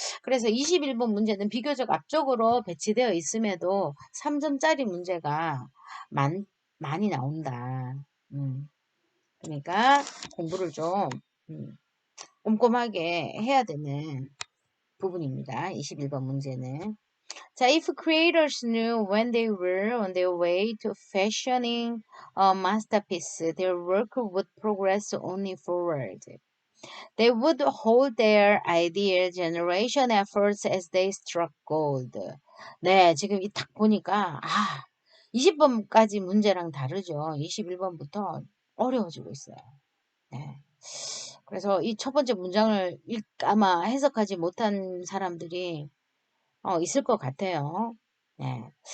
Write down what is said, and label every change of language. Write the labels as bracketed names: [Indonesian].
[Korean] 그래서 21번 문제는 비교적 앞쪽으로 배치되어 있음에도 3점짜리 문제가 많이 나온다. 그러니까 공부를 좀 꼼꼼하게 해야 되는 부분입니다. 21번 문제는. [English] 자, if creators knew when they were on their way to fashioning a masterpiece, their work would progress only forward. They would hold their ideal generation efforts as they struck gold. [Korean] 네, 지금 이 딱 보니까 20번까지 문제랑 다르죠. 21번부터 어려워지고 있어요. 네. 그래서 이 첫 번째 문장을 아마 해석하지 못한 사람들이 있을 것 같아요. 네.